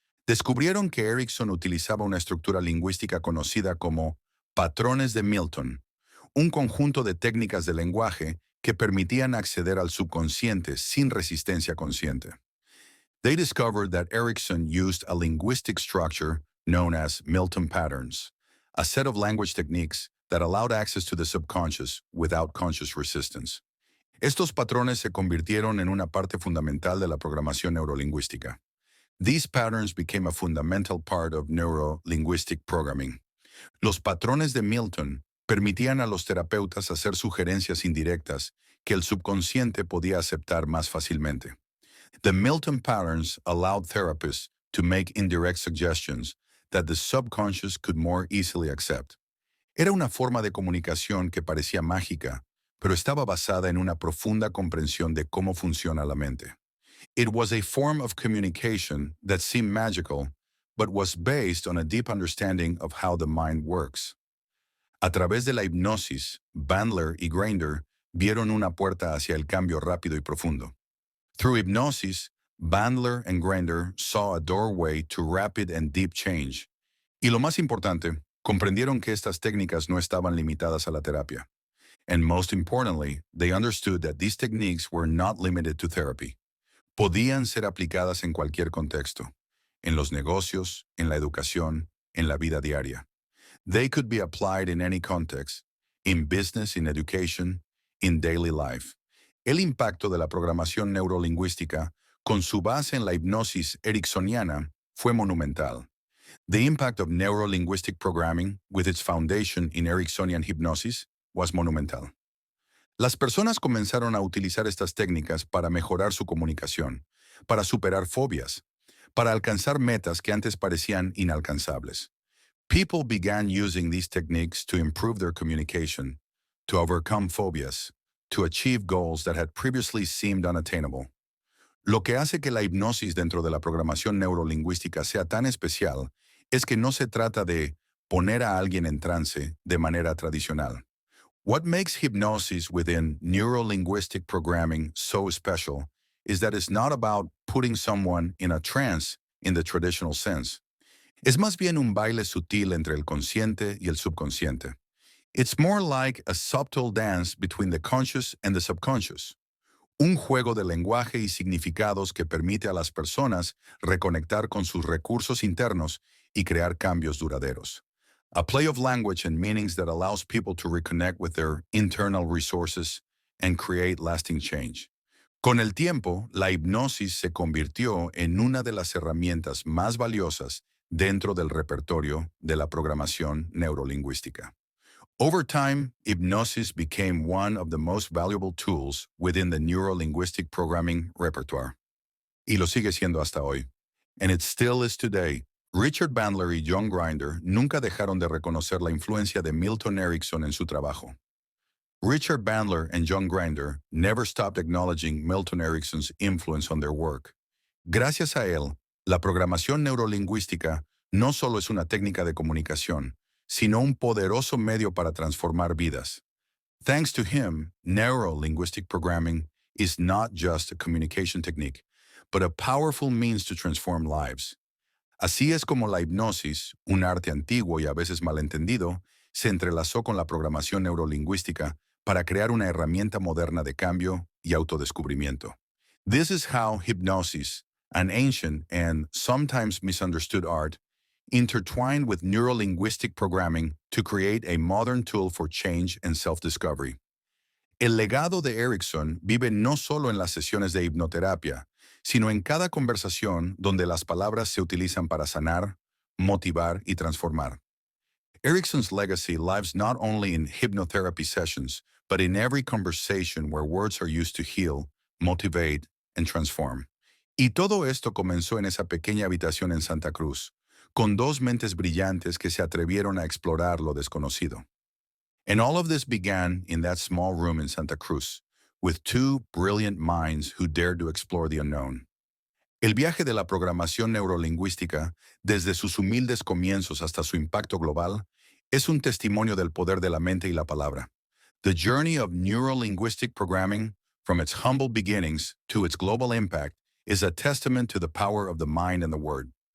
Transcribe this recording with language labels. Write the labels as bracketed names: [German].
[Spanish] Descubrieron que Erickson utilizaba una estructura lingüística conocida como patrones de Milton, un conjunto de técnicas de lenguaje que permitían acceder al subconsciente sin resistencia consciente. [English] They discovered that Erickson used a linguistic structure known as Milton patterns, a set of language techniques that allowed access to the subconscious without conscious resistance. [Spanish] Estos patrones se convirtieron en una parte fundamental de la programación neurolingüística. [English] These patterns became a fundamental part of neurolinguistic programming. [Spanish] Los patrones de Milton permitían a los terapeutas hacer sugerencias indirectas que el subconsciente podía aceptar más fácilmente. [English] The Milton patterns allowed therapists to make indirect suggestions that the subconscious could more easily accept. [Spanish] Era una forma de comunicación que parecía mágica, pero estaba basada en una profunda comprensión de cómo funciona la mente. [English] It was a form of communication that seemed magical, but was based on a deep understanding of how the mind works. [Spanish] A través de la hipnosis, Bandler y Grinder vieron una puerta hacia el cambio rápido y profundo. [English] Through hypnosis, Bandler and Grinder saw a doorway to rapid and deep change. [Spanish] Y lo más importante, comprendieron que estas técnicas no estaban limitadas a la terapia. [English] And most importantly, they understood that these techniques were not limited to therapy. [Spanish] Podían ser aplicadas en cualquier contexto, en los negocios, en la educación, en la vida diaria. [English] They could be applied in any context, in business, in education, in daily life. [Spanish] El impacto de la programación neurolingüística, con su base en la hipnosis ericksoniana, fue monumental. [English] The impact of neurolinguistic programming, with its foundation in Ericksonian hypnosis, was monumental. [Spanish] Las personas comenzaron a utilizar estas técnicas para mejorar su comunicación, para superar fobias, para alcanzar metas que antes parecían inalcanzables. [English] People began using these techniques to improve their communication, to overcome phobias, to achieve goals that had previously seemed unattainable. [Spanish] Lo que hace que la hipnosis dentro de la programación neurolingüística sea tan especial es que no se trata de poner a alguien en trance de manera tradicional. [English] What makes hypnosis within neurolinguistic programming so special is that it's not about putting someone in a trance in the traditional sense. [Spanish] Es más bien un baile sutil entre el consciente y el subconsciente. [English] It's more like a subtle dance between the conscious and the subconscious. [Spanish] Un juego de lenguaje y significados que permite a las personas reconectar con sus recursos internos y crear cambios duraderos. [English] A play of language and meanings that allows people to reconnect with their internal resources and create lasting change. [Spanish] Con el tiempo, la hipnosis se convirtió en una de las herramientas más valiosas dentro del repertorio de la programación neurolingüística. [English] Over time, hypnosis became one of the most valuable tools within the neurolinguistic programming repertoire. [Spanish] Y lo sigue siendo hasta hoy. [English] And it still is today. [Spanish] Richard Bandler y John Grinder nunca dejaron de reconocer la influencia de Milton Erickson en su trabajo. [English] Richard Bandler and John Grinder never stopped acknowledging Milton Erickson's influence on their work. [Spanish] Gracias a él, la programación neurolingüística no solo es una técnica de comunicación, sino un poderoso medio para transformar vidas. [English] Thanks to him, neuro-linguistic programming is not just a communication technique, but a powerful means to transform lives. [Spanish] Así es como la hipnosis, un arte antiguo y a veces malentendido, se entrelazó con la programación neurolingüística para crear una herramienta moderna de cambio y autodescubrimiento. [English] This is how hypnosis, an ancient and sometimes misunderstood art, intertwined with neurolinguistic programming to create a modern tool for change and self-discovery. [Spanish] El legado de Erickson vive no solo en las sesiones de hipnoterapia, sino en cada conversación donde las palabras se utilizan para sanar, motivar y transformar. [English] Erickson's legacy lives not only in hypnotherapy sessions, but in every conversation where words are used to heal, motivate, and transform. [Spanish] Y todo esto comenzó en esa pequeña habitación en Santa Cruz, con dos mentes brillantes que se atrevieron a explorar lo desconocido. [English] And all of this began in that small room in Santa Cruz, with two brilliant minds who dared to explore the unknown. [Spanish] El viaje de la programación neurolingüística, desde sus humildes comienzos hasta su impacto global, es un testimonio del poder de la mente y la palabra. [English] The journey of neurolinguistic programming, from its humble beginnings to its global impact, is a testament to the power of the mind and the word.